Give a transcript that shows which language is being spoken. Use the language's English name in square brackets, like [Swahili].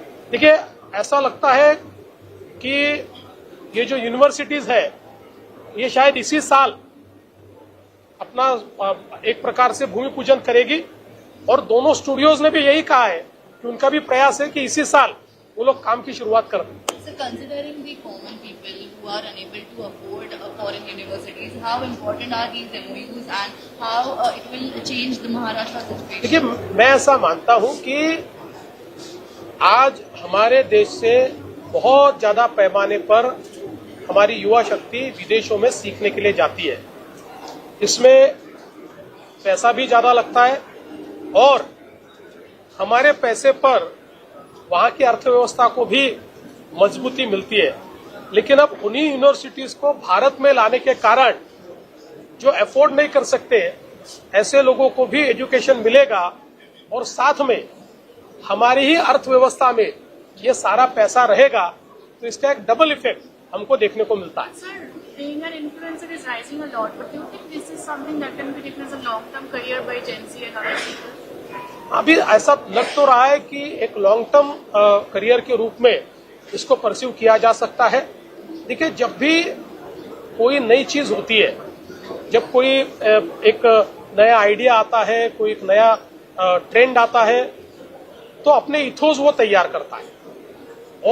[Hindi] देखिए, ऐसा लगता है कि ये जो यूनिवर्सिटीज है ये शायद इसी साल अपना एक प्रकार से भूमि पूजन करेगी और दोनों स्टूडियोज ने भी यही कहा है कि उनका भी प्रयास है कि इसी साल वो लोग काम की शुरुआत कर दें। [English] So considering the common people who are unable to afford foreign universities, how important are these MOUs and how it will change the Maharashtra situation? [Hindi] देखिए, मैं ऐसा मानता हूं कि आज हमारे देश से बहुत ज्यादा पैमाने पर हमारी युवा शक्ति विदेशों में सीखने के लिए जाती है। इसमें पैसा भी ज्यादा लगता है और हमारे पैसे पर वहां की अर्थव्यवस्था को भी मजबूती मिलती है। लेकिन अब उन्हीं यूनिवर्सिटीज को भारत में लाने के कारण जो अफोर्ड नहीं कर सकते, ऐसे लोगों को भी एजुकेशन मिलेगा और साथ में हमारी ही अर्थव्यवस्था में ये सारा पैसा रहेगा। तो इसका एक डबल इफेक्ट हमको देखने को मिलता है। [English] Sir, being an influencer is rising a lot, but do you think this is something that can be taken as a long-term career by Gen Z and other people? [Hindi] अभी ऐसा लग तो रहा है कि एक लॉन्ग टर्म करियर के रूप में इसको परस्यू किया जा सकता है। देखिए, जब भी कोई नई चीज होती है, जब कोई एक नया आइडिया आता है, कोई एक नया ट्रेंड आता है, तो अपने इथोस वो तैयार करता है।